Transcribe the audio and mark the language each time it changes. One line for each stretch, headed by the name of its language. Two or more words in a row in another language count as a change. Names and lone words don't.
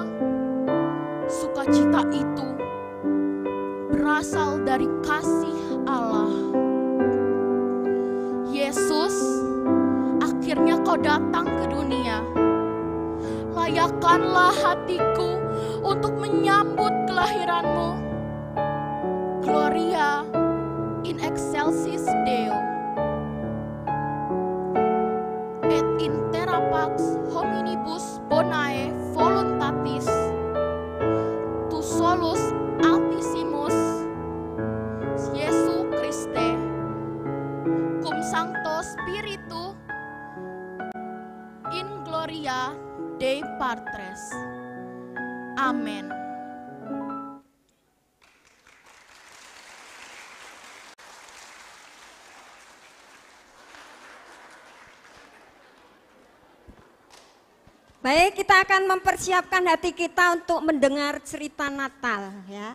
Indonesian: Sukacita itu berasal dari kasih Allah. Yesus, akhirnya kau datang ke dunia. Layakkanlah hatiku untuk menyambut kelahiranmu.
Latin: Gloria in excelsis Deo. Et in terra pax hominibus bonae voluntatis. Tu solus altissimus Jesu Christe. Cum Sancto Spiritu in gloria Dei Patres.
Indonesian: Amin. Baik, kita akan mempersiapkan hati kita untuk mendengar cerita Natal, ya.